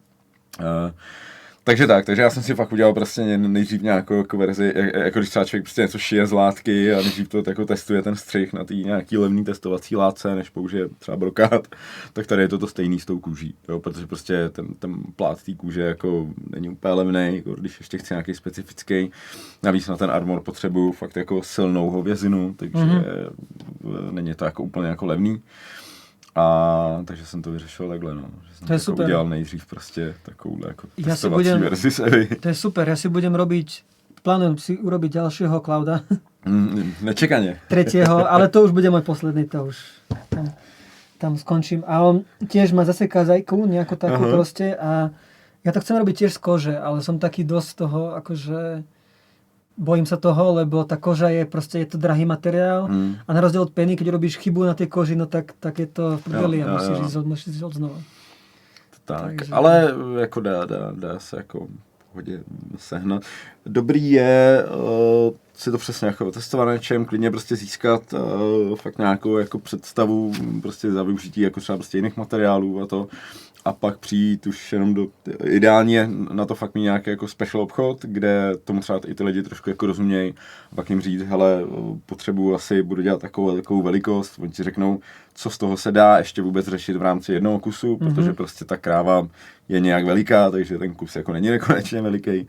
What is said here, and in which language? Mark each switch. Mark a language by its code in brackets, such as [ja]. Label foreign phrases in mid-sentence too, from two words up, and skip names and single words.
[cs] Takže já jsem si fakt udělal prostě nejdřív nějakou jako verzi, jako když třeba člověk prostě něco šije z látky a nejdřív to jako testuje ten střih na té nějaký levný testovací látce, než použije třeba brokát, tak tady je to stejný s tou kůží, jo, protože prostě ten plát té kůže jako není úplně levnej, jako když ještě chci nějaký specifický, navíc na ten armor potřebuju fakt jako silnou hovězinu, takže není to jako úplně jako levný. Takže jsem to vyřešil takhle, no. Že jsem to je jako super. Udělal nejdřív prostě takovouhle jako testovací verzi z Evy. [sk] To je super, ja si budem plánujem si urobiť ďalšieho Clouda. Nečekanie. 3., ale to už bude môj posledný, to už tam skončím. A on tiež má zase kazajku, nejakú takú proste a ja to chcem robiť tiež z kože, ale som taký dosť toho, akože bojím sa toho, lebo tá koža je proste, je to drahý materiál a na rozdiel od peny, keď robíš chybu na tej koži, no tak je to v prdeli a musíš ísť odznova. Tak, takže... [cs] ale jako dá se jako hodně sehnat. Dobrý je si to přesně jako testovat na něčem, klidně prostě získat fakt nějakou jako představu prostě za využití jako třeba prostě jiných materiálů a pak přijít už jenom ideálně na to fakt mít nějaký jako special obchod, kde tomu třeba i ty lidi trošku jako rozumějí a pak jim říct, hele, budu dělat takovou velikost, oni ti řeknou, co z toho se dá ještě vůbec řešit v rámci jednoho kusu, protože prostě ta kráva je nějak veliká, takže ten kus jako není nekonečně veliký.